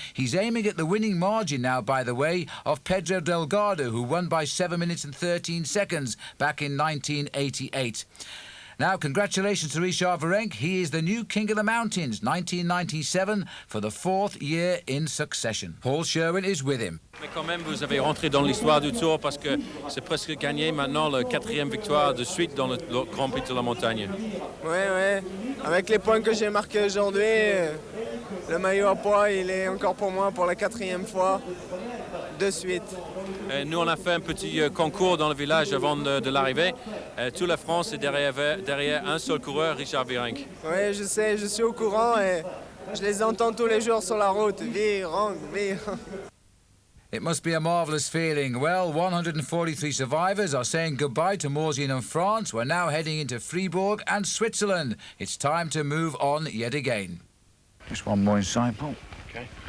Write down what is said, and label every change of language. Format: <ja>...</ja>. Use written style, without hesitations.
<en>He's aiming at the winning margin now, by the way, of Pedro Delgado, who won by 7 minutes and 13 seconds back in 1988. Now, congratulations to Richard Virenque. He is the new King of the Mountains, 1997, for the 4th year in succession. Paul Sherwin is with him.</en> <fr>Mais quand même, vous avez rentré dans l'histoire du Tour parce que c'est presque gagné maintenant, la 4e victoire de suite dans le Grand Prix de la Montagne. Oui. Avec les points que j'ai marqués aujourd'hui, le maillot à poids, il est encore pour moi pour la 4e fois de suite. Et nous, on a fait un petit concours dans le village avant de l'arrivée. Toute la France est derrière un seul coureur, Richard Virenque. Oui, je sais, je suis au courant et je les entends tous les jours sur la route. Virenque.</fr> <en>It must be a marvellous feeling. Well, 143 survivors are saying goodbye to Morzine and France. We're now heading into Freiburg and Switzerland. It's time to move on yet again. Just one more inside, Paul. Okay.</en>